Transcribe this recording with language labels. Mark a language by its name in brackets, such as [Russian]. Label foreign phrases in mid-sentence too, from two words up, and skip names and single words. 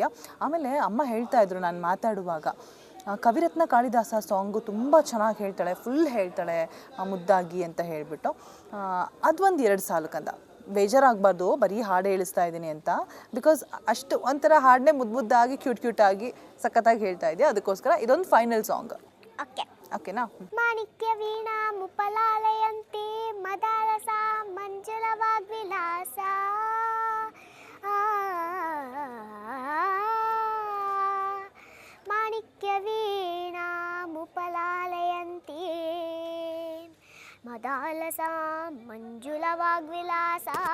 [Kannada] ಆಮೇಲೆ ಅಮ್ಮ ಹೇಳ್ತಾ ಇದ್ರು ನಾನು ಮಾತಾಡುವಾಗ, ಕವಿರತ್ನ ಕಾಳಿದಾಸ ಸಾಂಗು ತುಂಬ ಚೆನ್ನಾಗಿ ಹೇಳ್ತಾಳೆ, ಫುಲ್ ಹೇಳ್ತಾಳೆ ಮುದ್ದಾಗಿ ಅಂತ ಹೇಳಿಬಿಟ್ಟು. ಅದೊಂದು 2 ಸಾಲು ಕಂದ, ಬೇಜಾರಾಗಬಾರ್ದು ಬರೀ ಹಾಡು ಹೇಳಿಸ್ತಾ ಇದ್ದೀನಿ ಅಂತ. ಬಿಕಾಸ್ ಅಷ್ಟು ಒಂಥರ ಹಾಡನ್ನೇ ಮುದ್ದಾಗಿ ಕ್ಯೂಟಾಗಿ ಸಖತ್ತಾಗಿ ಹೇಳ್ತಾ ಇದೆಯಾ, ಅದಕ್ಕೋಸ್ಕರ ಇದೊಂದು [English] final song. [Kannada] ಓಕೆ, ಓಕೆನಾ? [Sanskrit] ಮಾಣಿಕ್ಯ ವೀಣಾ ಮುಪಲಾಲಯಂತಿ, ಮದಾಲಸ ಮಂಜುಳ ವಾಗ್ವಿಲಾಸ, ಮಾಣಿಕ್ಯ ವೀಣಾ ಮುಪಲಾಲಯಂತಿ, ಮದಾಲಸ ಮಂಜುಳ ವಾಗ್ವಿಲಾಸ,